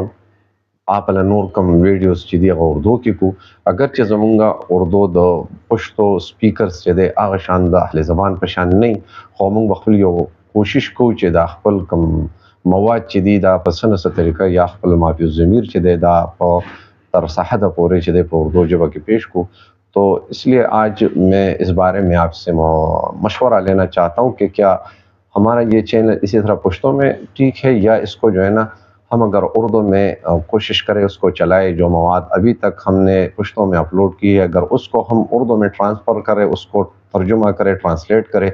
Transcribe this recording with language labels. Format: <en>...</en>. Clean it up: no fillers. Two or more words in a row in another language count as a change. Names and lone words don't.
<ps>اپله نور کوم ویډیوز چې دی هغه اردو کې کو، اگر چې زمونږ اردو د پښتو سپیکرز چې دی هغه شان د اهل زبان په شان نه خو موږ به خپل یو کوشش کوو چې دا خپل کوم مواد چې دی دا په څه نه څه طریقه یا خپل مافی الضمیر چې دی دا په تر سحده پورې چې دی په اردو ژبه کې پیش کو.</ps> <ur>تو اس لیے آج میں اس بارے میں آپ سے مشورہ لینا چاہتا ہوں کہ کیا ہمارا یہ چینل اسی طرح پشتوں میں ٹھیک ہے یا اس کو جو ہے نا ہم اگر اردو میں کوشش کریں اس کو چلائے. جو مواد ابھی تک ہم نے پشتوں میں اپلوڈ کی ہے اگر اس کو ہم اردو میں ٹرانسفر کریں، اس کو ترجمہ کریں، ٹرانسلیٹ کریں.</ur>